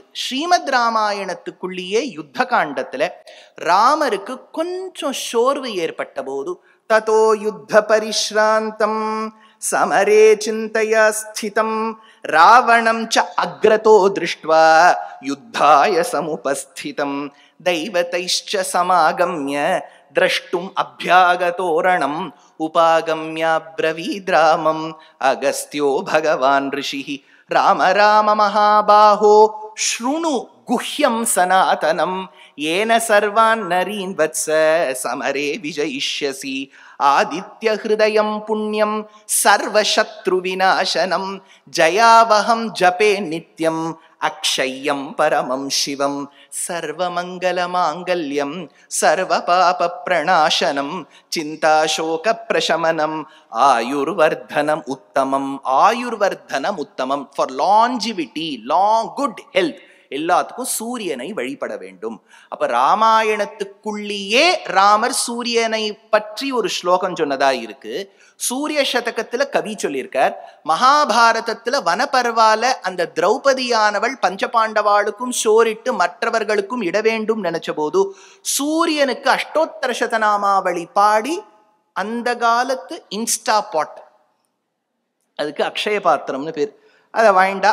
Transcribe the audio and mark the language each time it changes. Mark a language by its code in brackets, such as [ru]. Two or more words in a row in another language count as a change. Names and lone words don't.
[ta] ஸ்ரீமத் ராமாயணத்துக்குள்ளேயே யுத்த காண்டத்துல ராமருக்கு கொஞ்சம் சோர்வு ஏற்பட்ட போது, [sa] ततो युद्ध परिश्रान्तं समरे चिन्तया स्थितम् रावणं च अग्रतो दृष्ट्वा युद्धाय समुपस्थितम् दैवतैश्च समागम्य द्रष्टुम अभ्यागतोरणम उपागम्याब्रवीद्रामम अगस्त्यो भगवान् ऋषिः राम राम महाबाहो शृणु गुह्यं सनातनं येन सर्वान् नरीन् वत्स समरे विजयिष्यसि आदित्य हृदयं पुण्यं सर्वशत्रुविनाशनं जयावहं जपे नित्यं अक्षय्यं परमं शिवं सर्वमङ्गलमाङ्गल्यं सर्वपापप्रणाशनं चिन्ताशोकप्रशमनं आयुर्वर्धनम् उत्तमम्. आयुर्वर्धनम् उत्तमम्, [en] for longevity, long good health. [ta] எல்லாத்துக்கும் சூரியனை வழிபட வேண்டும். அப்ப ராமாயணத்துக்குள்ளேயே ராமர் சூரியனை பற்றி ஒரு ஸ்லோகம் சொன்னதா இருக்கு. சூரிய சதகத்துல கவி சொல்லியிருக்கார். மகாபாரதத்துல வனபர்வால அந்த திரௌபதியானவள் பஞ்சபாண்டவாளுக்கும் சோரிட்டு மற்றவர்களுக்கும் இட வேண்டும் நினைச்ச போது சூரியனுக்கு அஷ்டோத்தர சதநாமாவளி பாடி அந்த காலத்து இன்ஸ்டா பாட், அதுக்கு அக்ஷய பாத்திரம்னு பேர், அதை வாய்ண்டா.